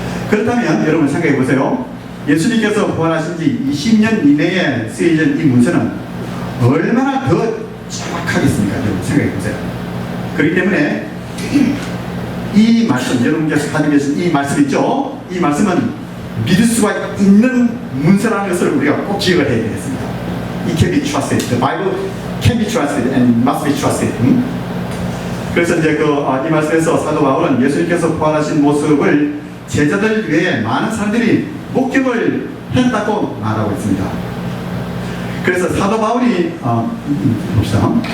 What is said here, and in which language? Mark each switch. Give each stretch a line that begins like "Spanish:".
Korean: 그렇다면 여러분 생각해 보세요. 예수님께서 부활하신 지 20년 이내에 쓰여진 이 문서는 얼마나 더 정확하겠습니까? 여러분 생각해 보세요. 그렇기 때문에 이 말씀, 여러분께서 가지고 계신 이 말씀 있죠? 이 말씀은 믿을 수가 있는 문서라는 것을 우리가 꼭 기억을 해야 되겠습니다.
English: It can be trusted. The Bible can be trusted and must be trusted.
Korean: 그래서 이제 이 말씀에서 사도 바울은 예수님께서 부활하신 모습을 제자들 외에 많은 사람들이 목격을 했다고 말하고 있습니다. 그래서 사도 바울이 봅시다.